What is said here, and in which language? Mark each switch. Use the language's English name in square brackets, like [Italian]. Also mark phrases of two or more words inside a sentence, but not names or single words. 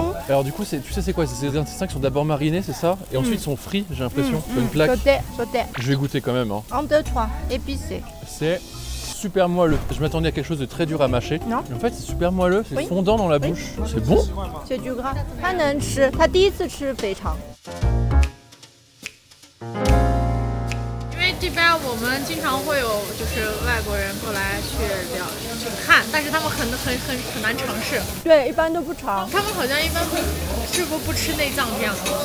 [French] Alors du coup, tu sais c'est quoi? C'est des intestins qui sont d'abord marinés, c'est ça? Et ensuite ils sont frits, j'ai l'impression. Une plaque. Sauté. Je vais goûter quand même. Hein. 1, 2, 3, épicé. C'est super moelleux. Je m'attendais à quelque chose de très dur à mâcher. Non. En fait, c'est super moelleux, c'est Oui. fondant dans la bouche. C'est bon? C'est du gras. [Chinese] 他能吃，他第一次吃肥肠。因为这边我们经常会有就是外国人过来去看，但是他们很难尝试。对，一般都不尝。他们好像一般是不吃内脏这样的东西。